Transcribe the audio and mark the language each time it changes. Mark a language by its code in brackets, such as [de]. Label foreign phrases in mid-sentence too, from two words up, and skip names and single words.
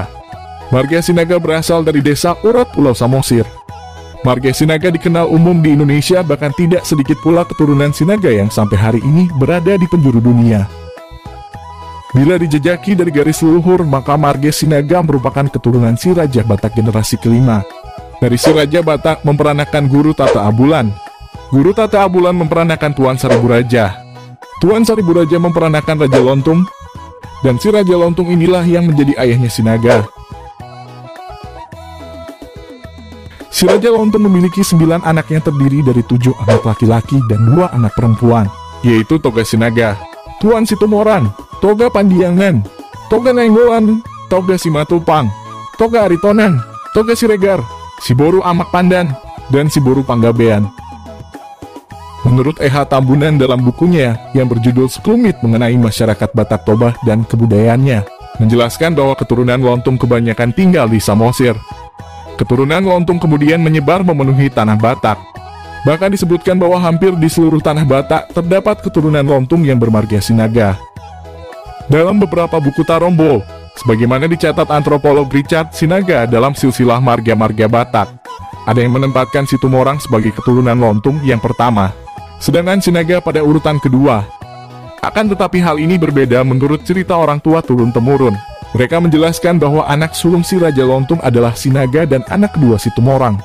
[id] Marga Sinaga berasal dari desa Urat, Pulau Samosir. Marga Sinaga dikenal umum di Indonesia, bahkan tidak sedikit pula keturunan Sinaga yang sampai hari ini berada di penjuru dunia. Bila dijejaki dari garis leluhur, maka marga Sinaga merupakan keturunan si Raja Batak generasi kelima. Dari si Raja Batak memperanakan Guru Tata Abulan. Guru Tata Abulan memperanakan Tuan Saribu Raja. Tuan Saribu Raja memperanakan Raja Lontung. Dan si Raja Lontung inilah yang menjadi ayahnya Sinaga. Si Raja Lontung memiliki 9 anak yang terdiri dari 7 anak laki-laki dan 2 anak perempuan, yaitu Toga Sinaga, Tuan Situmorang, Toga Pandiangan, Toga Nainggolan, Toga Simatupang, Toga Aritonan, Toga Siregar, Siboru Amak Pandan, dan Siboru Panggabean. Menurut E.H. Tambunan dalam bukunya yang berjudul Sekelumit mengenai masyarakat Batak Toba dan kebudayaannya, menjelaskan bahwa keturunan Lontung kebanyakan tinggal di Samosir. Keturunan Lontung kemudian menyebar memenuhi tanah Batak. Bahkan disebutkan bahwa hampir di seluruh tanah Batak terdapat keturunan Lontung yang bermarga Sinaga. Dalam beberapa buku Tarombo, sebagaimana dicatat antropolog Richard Sinaga dalam silsilah marga-marga Batak, ada yang menempatkan Situmorang sebagai keturunan Lontung yang pertama, sedangkan Sinaga pada urutan kedua. Akan tetapi hal ini berbeda menurut cerita orang tua turun-temurun. Mereka menjelaskan bahwa anak sulung si Raja Lontung adalah Sinaga dan anak kedua Situmorang.